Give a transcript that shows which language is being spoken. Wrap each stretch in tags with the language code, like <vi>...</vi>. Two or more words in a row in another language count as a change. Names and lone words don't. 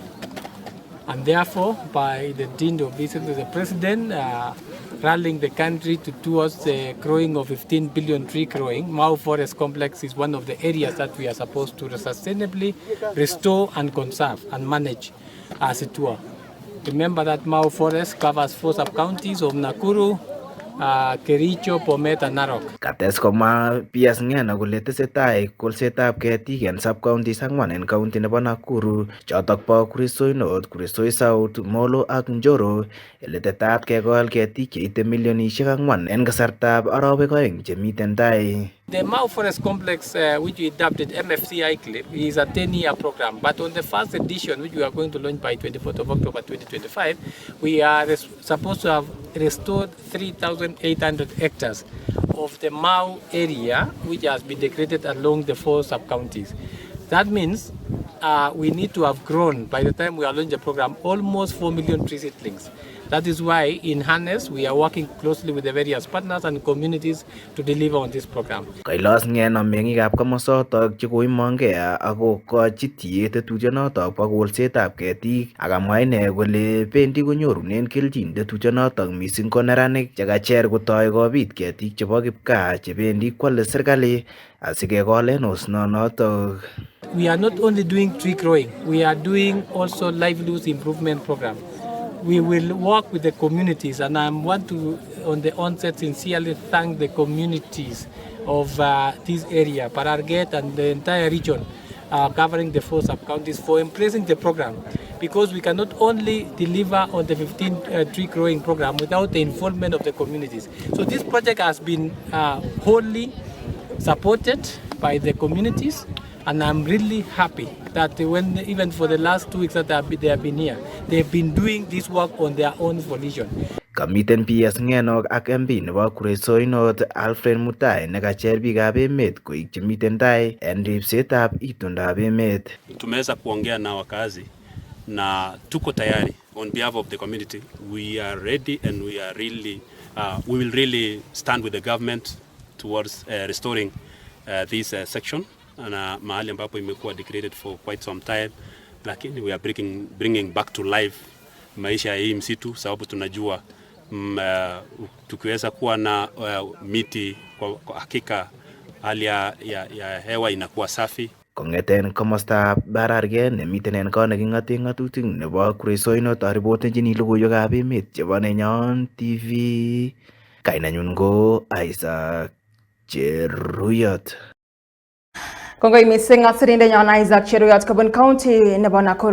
<en>And therefore, by the dint of recently the president rallying the country towards the growing of 15 billion tree growing, Mau Forest Complex is one of the areas that we are supposed to sustainably restore and conserve and manage as it were. Remember that Mau Forest covers 4 sub-counties of Nakuru, Kericho, Bomet and Narok.</en> <kln>Kates komwa PS Ngeno kole tesetai kolsetab ketik en sub-counties 4 en county nebo Nakuru, chotok po Kuresoi North, Kuresoi South, Molo ak Njoro, ele tetat kekol ketik cheite milionishek 4 en kasartab arawek oeng chemiten tai.</kln> <en>The Mau Forest Complex, which we dubbed MFCI CLIP, is a 10-year program. But on the first edition, which we are going to launch by 24th of October 2025, we are supposed to have restored 3,800 hectares of the Mau area, which has been degraded along the 4 sub-counties. That means we need to have grown, by the time we are launching the program, almost 4 million tree seedlings. That is why, in harness, we are working closely with the various partners and communities to deliver on this program.</en> <kln>Kailos Ngeno meng'ikab komosotok chekoimongei ako kochi tiet tetutyonotok bo kolsetab ketik ak amwa ine kole bendi konyorunen kelchin tetutyonotok mising ko neranik chekacher kotoi kobit ketik chebo kipkaa chebendi kwale serikali asikekol en osnonotok.</kln> <en>We are not only doing tree growing, we are doing also livelihood improvement program. We will work with the communities, and I want to, on the onset, sincerely thank the communities of this area, Bararget and the entire region, covering the 4 sub-counties, for embracing the program. Because we cannot only deliver on the 15 tree growing program without the involvement of the communities. So this project has been wholly supported by the communities, and I'm really happy that when, even for the last 2 weeks that they have been here, they've been doing this work on their own volition.</en> <kln>Kamiten PS Ngeno ak MP nebo Kuresoi North Alfred Mutai nekacher biikab emet koik chemiten tai en ripsetab itondab emet.</kln> <sw>Tumeweza kuongea na wakazi na tuko tayari</sw> <en>on behalf of the community. We are ready and we are really we will really stand with the government towards restoring this section</en> <sw>na mahali ambapo imekuwa</sw> <en>degraded for quite some time, lakini we are bringing back to life</en> <sw>maisha ya hii msitu, sababu tunajua tukiweza kuwa na miti kwa hakika hali ya hewa inakuwa safi.</sw> <kln>Kong'eten komostab Bararget nemiten en kot neking'oten ng'atutik nebo Kuresoi North aripotenjini logoiwekab emet chebo Nenyon TV. Kainanyun ko Isaac Cheruyot. Kongoi mising sirindenyon Isaac Cheruyot kobun county nebo Nakuru.</kln>